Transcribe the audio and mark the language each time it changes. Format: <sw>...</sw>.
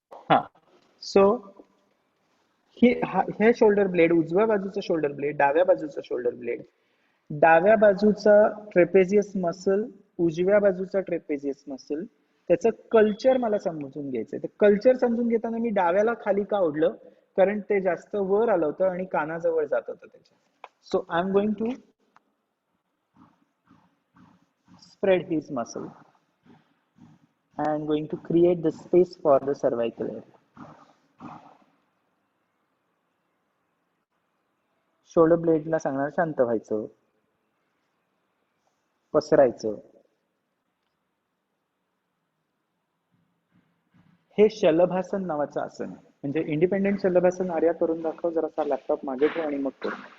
<mr>हा, सो हे shoulder blade, उजव्या बाजूचा शोल्डर ब्लेड, डाव्या बाजूचा शोल्डर ब्लेड, डाव्या बाजूचा ट्रेपेझियस मसल, उजव्या बाजूचा ट्रेपेझियस मसल, त्याचं कल्चर मला समजून घ्यायचंय. ते कल्चर समजून घेताना मी डाव्याला खाली का ओढलं, कारण ते जास्त वर आलं होतं आणि कानाजवळ जात होतं त्याच्या.</mr> <en>So I am going to spread his muscle. I am going to create the space for the cervical area.</en> <mr>Shoulder ब्लेडला सांगणार शांत व्हायचं, पसरायचं. हे शलभासन नावाचं आसन आहे. म्हणजे इंडिपेंडेंट शलभासन. आर्या करून दाखव जरासा. लॅपटॉप मागे ठेव आणि मग कर.</mr>